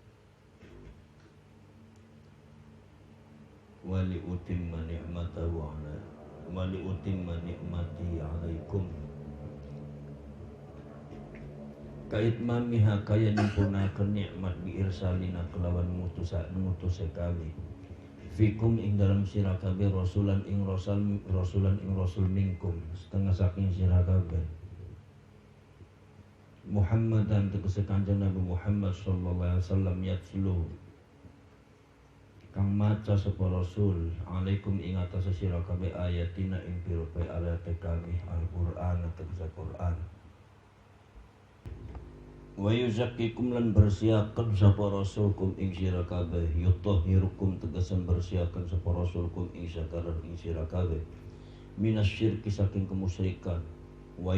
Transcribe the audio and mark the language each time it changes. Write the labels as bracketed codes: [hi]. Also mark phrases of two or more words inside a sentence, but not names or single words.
[ar] ولأتم نعمته على ولأتم نعمتي عليكم كإتمامها [jv] kaya nyempurnakan nikmat [ar] بإرسالنا [jv] kelawan ngutus kami fikum ing dalam sira kabeh rasulan ing rasul minkum setengah saking sira kabeh Muhammadan tegese Kanjeng Nabi Muhammad [ar] صلى الله عليه وسلم [jv] yatlu kang maca sapa rasul alaikum ing atas sira kabeh ayatina ing pira-pira ayat kami Al-Qur'an tegese Qur'an [ar] ويزكيكم [jv] lan bersiaken sapa rasulkum ing sira kabeh yutahhirukum tegese bersiaken sapa rasulkum ing sira kabeh minasyirki saking kemusyrikan wa